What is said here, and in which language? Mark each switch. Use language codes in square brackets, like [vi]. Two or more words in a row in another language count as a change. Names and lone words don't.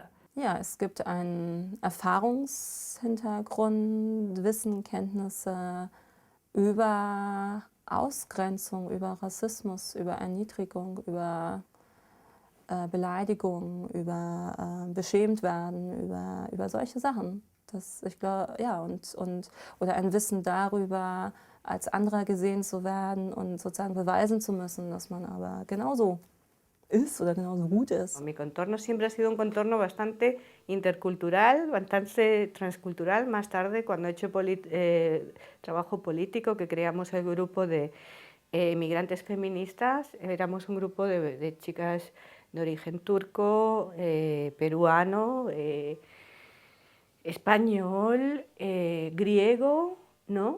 [de] Ja, es gibt einen Erfahrungshintergrund, Wissen, Kenntnisse über Ausgrenzung, über Rassismus, über Erniedrigung, über Beleidigung, über beschämt werden, über solche Sachen. Ich glaube, ja, oder ein Wissen darüber, als anderer gesehen zu werden und sozusagen beweisen zu müssen, dass man aber genauso ist oder genauso gut ist. [es] Mi contorno siempre ha sido un contorno bastante intercultural, bastante transcultural. Más tarde, cuando he hecho trabajo político, que creamos el grupo de migrantes feministas, éramos un grupo de chicas de origen turco, peruano, español, griego, ¿no?